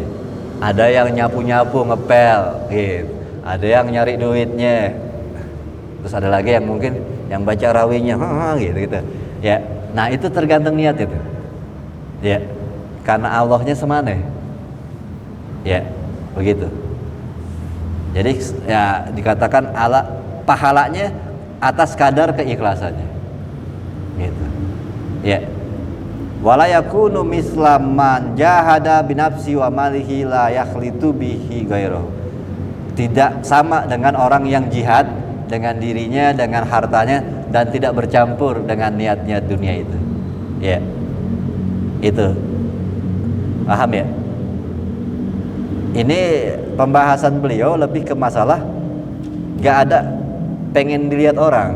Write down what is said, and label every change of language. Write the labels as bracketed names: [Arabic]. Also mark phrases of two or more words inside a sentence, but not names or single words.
[Indonesian] Ada yang nyapu-nyapu ngepel gitu, ada yang nyari duitnya, terus ada lagi yang mungkin yang baca rawinya gitu ya. Nah itu tergantung niat itu ya, karena Allahnya semana ya, begitu. Jadi ya dikatakan pahalanya atas kadar keikhlasannya gitu ya. [Arabic] ولا يكون مثل من جاهد بنفسه وماله لا يخلط به غيره. [Indonesian] Tidak sama dengan orang yang jihad dengan dirinya, dengan hartanya, dan tidak bercampur dengan niat-niat dunia itu. Ya, itu paham ya? Ini pembahasan beliau lebih ke masalah gak ada pengen dilihat orang.